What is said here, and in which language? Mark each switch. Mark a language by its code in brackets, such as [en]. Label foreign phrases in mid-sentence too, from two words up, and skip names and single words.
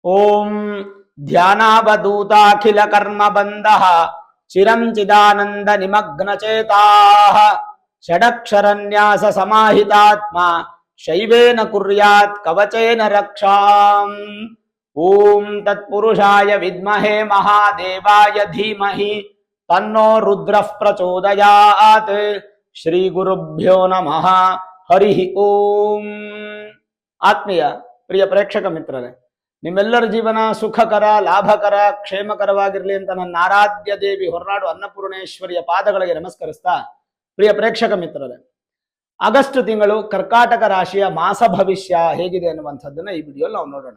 [sa] ಓಂ ಧ್ಯಾನಾವಧೂತಾಖಿಲ ಕರ್ಮ ಬಂಧ ಚಿರಂ ಚಿದಾನಂದ ನಿಮಗ್ನ ಚೇತಾಃ ಷಡಕ್ಷರನ್ಯಾಸ ಸಮಾಹಿತಾತ್ಮ ಶೈವೇನ ಕುರ್ಯಾತ್ ಕವಚೇನ ರಕ್ಷಾಂ. ಓಂ ತತ್ಪುರುಷಾಯ ವಿದ್ಮಹೇ ಮಹಾದೇವಾಯ ಧೀಮಹಿ ತನ್ನೋ ರುದ್ರಃ ಪ್ರಚೋದಯಾತ್. ಶ್ರೀ ಗುರುಭ್ಯೋ ನಮಃ. ಹರಿ ಓಂ. [kn] ಆತ್ಮೀಯ ಪ್ರಿಯ ಪ್ರೇಕ್ಷಕ ಮಿತ್ರರೇ, ನಿಮ್ಮೆಲ್ಲರ ಜೀವನ ಸುಖಕರ, ಲಾಭಕರ, ಕ್ಷೇಮಕರವಾಗಿರಲಿ ಅಂತ ನನ್ನ ಆರಾಧ್ಯ ದೇವಿ ಹೊರನಾಡು ಅನ್ನಪೂರ್ಣೇಶ್ವರಿಯ ಪಾದಗಳಿಗೆ ನಮಸ್ಕರಿಸ್ತಾ, ಪ್ರಿಯ ಪ್ರೇಕ್ಷಕ ಮಿತ್ರರೇ, ಆಗಸ್ಟ್ ತಿಂಗಳು ಕರ್ಕಾಟಕ ರಾಶಿಯ ಮಾಸ ಭವಿಷ್ಯ ಹೇಗಿದೆ ಅನ್ನುವಂಥದ್ದನ್ನ ಈ ವಿಡಿಯೋಲಿ ನಾವು ನೋಡೋಣ.